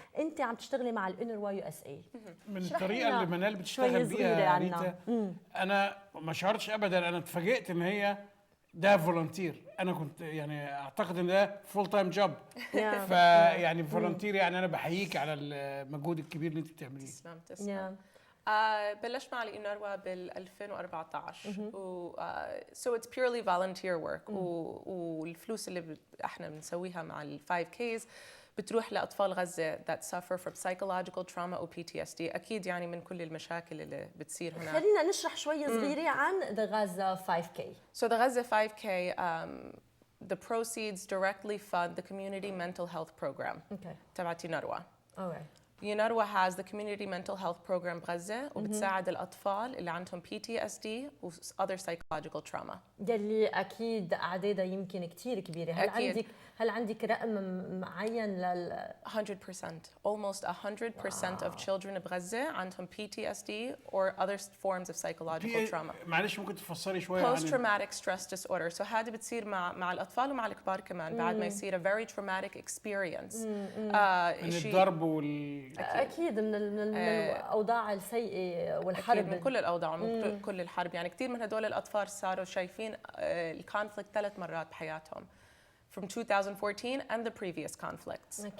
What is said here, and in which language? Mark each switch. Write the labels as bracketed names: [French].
[Arabic] أنت عم تشتغلي مع الUNRWA USA. من الطريقة اللي منال بتشتغل بيها ريتا، أنا ما شعرتش أبدا، أنا اتفاجئت إن هي ده فولنتير. انا كنت يعني اعتقد ان ده فول تايم جوب، فيعني فولنتير. يعني انا بحييك على المجهود الكبير اللي انت بتعمليه. تسلم. بلشت مع الأونروا بال 2014 [English] so it's purely volunteer work. [Arabic] والفلوس اللي احنا بنسويها مع ال 5Ks بتروح لأطفال غزة [English] that suffer from psychological trauma [Arabic] و PTSD. أكيد يعني من كل المشاكل اللي بتصير هناك. خلينا نشرح شوي صغيرة عن [English] the Gaza 5K. So the Gaza 5K, the proceeds directly fund the community mental health program. [Arabic] تبعت UNRWA. [English] UNRWA has the community mental health program [Arabic] بغزة، وبتساعد الأطفال اللي عندهم [English] PTSD و other psychological trauma. [Arabic] يلي أكيد أعدادها يمكن كتير كبيرة. هل عندك رقم معين 100%. [English] Almost 100% of children [Arabic] بغزة عندهم [English] PTSD or other forms of psychological trauma. [Arabic] معلش ممكن تفسري شوية؟ [English] Post traumatic stress disorder. [Arabic] So هذه بتصير مع الأطفال ومع الكبار كمان بعد ما يصير [English] a very traumatic experience. [Arabic] من الضرب أكيد من الأوضاع السيئة والحرب. أكيد من كل الأوضاع ومن كل الحرب. يعني كثير من هدول الأطفال صاروا شايفين الكونفليكت 3 مرات بحياتهم [English] from 2014 and the previous conflicts.